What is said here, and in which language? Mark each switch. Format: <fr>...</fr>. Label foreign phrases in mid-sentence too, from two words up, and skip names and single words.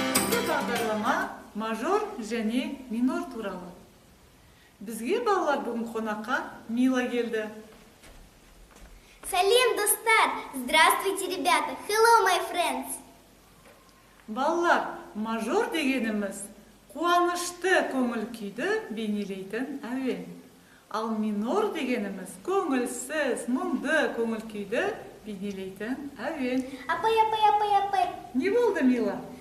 <kk>Бүгінгі бағдарлама мажор және минор туралы. Бізге, балалар, бүгін қонаққа Мила келді. Сәлем, достар!</kk> <ru>Здравствуйте, ребята!</ru> <en>Hello, my friends!</en> <kk>Балалар, мажор дегеніміз қуанышты көңіл күйді бейнелейтін әуен. Ал минор дегеніміз көңілсіз, мұңды көңіл күйді бейнелейтін әуен. Апай, апай, апай, апай! Не болды, Мила?</kk>